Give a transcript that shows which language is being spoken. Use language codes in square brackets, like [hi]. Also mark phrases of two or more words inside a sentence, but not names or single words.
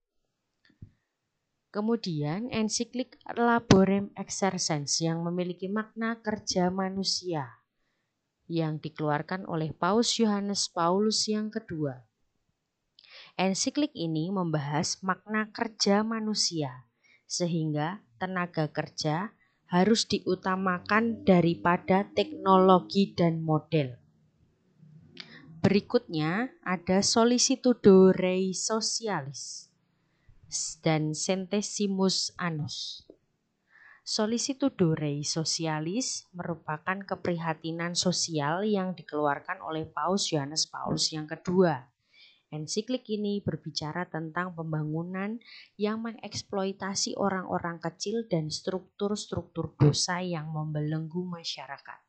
[id] Kemudian ensiklik Laborem Exercens yang memiliki makna kerja manusia yang dikeluarkan oleh Paus Yohanes Paulus yang kedua. Ensiklik ini membahas makna kerja manusia, sehingga tenaga kerja harus diutamakan daripada teknologi dan model. Berikutnya ada Solicitudo Rei Socialis dan Centesimus Annus. Solicitudo Rei Socialis merupakan keprihatinan sosial yang dikeluarkan oleh Paus Yohanes Paulus yang kedua. Ensiklik ini berbicara tentang pembangunan yang mengeksploitasi orang-orang kecil dan struktur-struktur dosa yang membelenggu masyarakat.